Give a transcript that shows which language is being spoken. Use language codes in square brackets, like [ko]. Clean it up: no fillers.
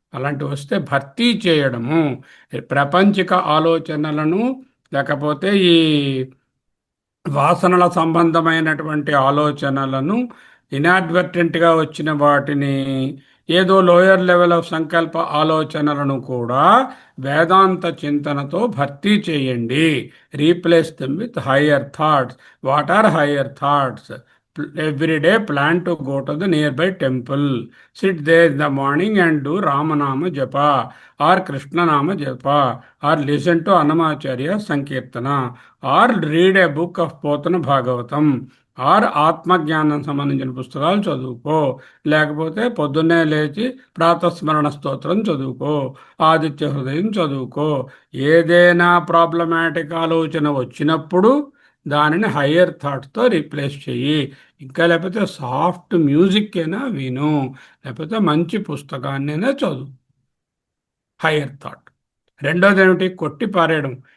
[te] అలాంటివి వస్తే భర్తీ చేయడము. ప్రపంచిక ఆలోచనలను, లేకపోతే ఈ వాసనల సంబంధమైనటువంటి ఆలోచనలను, ఇన్అడ్వర్టెంట్గా వచ్చిన వాటిని, ఏదో లోయర్ లెవెల్ ఆఫ్ సంకల్ప ఆలోచనలను కూడా వేదాంత చింతనతో భర్తీ చేయండి. [en] Replace them with higher thoughts. What are higher thoughts? Every day plan to go to the nearby temple, sit there in the morning and do Ramanama Japa or Krishna Nama Japa, or listen to Annamacharya Sankirtana, or read a book of Potana Bhagavatam, or [te] ఆత్మజ్ఞానం సంబంధించిన పుస్తకాలు చదువుకో, లేకపోతే పొద్దున్నే లేచి ప్రాతస్మరణ స్తోత్రం చదువుకో, ఆదిత్య హృదయం చదువుకో. ఏదైనా ప్రాబ్లమాటిక్ ఆలోచన వచ్చినప్పుడు దానిని హయ్యర్ థాట్తో రీప్లేస్ చెయ్యి. ఇంకా లేకపోతే సాఫ్ట్ మ్యూజిక్ అయినా విను, లేకపోతే మంచి పుస్తకాన్నైనా చదువు. Higher thought. రెండోది ఏమిటి? కొట్టి పారేయడం.